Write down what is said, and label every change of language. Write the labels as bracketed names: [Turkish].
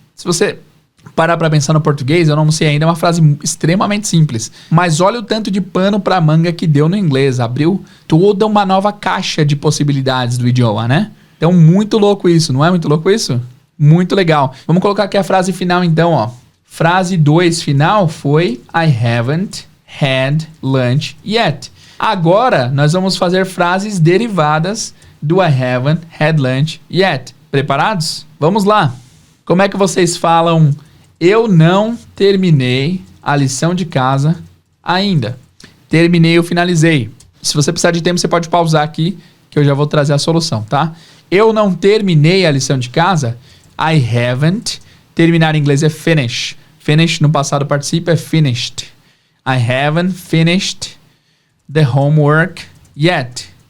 [Portuguese] Se você parar pra pensar no português, eu não almocei ainda é uma frase extremamente simples. Mas olha o tanto de pano pra manga que deu no inglês. Abriu toda uma nova caixa de possibilidades do idioma, né? Então, muito louco isso, não é muito louco isso? Muito legal. Vamos colocar aqui a frase final, então, ó. Frase 2 final foi [English] I haven't had lunch yet. [Portuguese] Agora, nós vamos fazer frases derivadas do [English] I haven't had lunch yet. [Portuguese] Preparados? Vamos lá. Como é que vocês falam eu não terminei a lição de casa ainda? Terminei ou finalizei? Se você precisar de tempo, você pode pausar aqui que eu já vou trazer a solução, tá? Eu não terminei a lição de casa. I haven't. Terminar em inglês é finish. Finish no passado participa é finished. [English] I haven't finished the homework yet.